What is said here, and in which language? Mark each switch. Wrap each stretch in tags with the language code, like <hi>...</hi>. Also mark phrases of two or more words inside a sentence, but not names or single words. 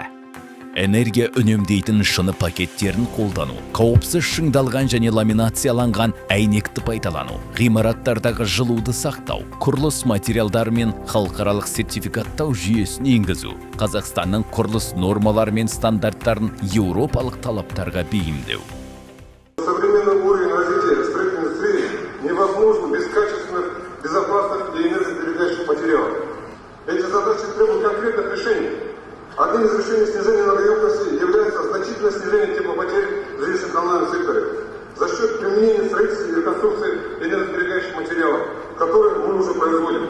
<kk>Энергия үнемдейтін шыны пакеттерін қолдану, қауіпсіз шыңдалған және ламинацияланған әйнекті пайдалану, ғимараттардағы жылуды сақтау, құрылыс материалдары мен халықаралық сертификаттау жүйесін енгізу, Қазақстанның құрылыс нормалары мен стандарттарын еуропалық талаптарға бейімдеу.</kk> <ru>Современный уровень развития строительной индустрии невозможно без качественных, безопасных и энергосберегающих материалов. Эти задачи требуют конкретных решений. Одним из решений снижения энергоемкости является значительное снижение теплопотерь в жилищно-коммунальном секторе за счет применения в строительстве и реконструкции энергосберегающих материалов, которые мы уже производим.</ru>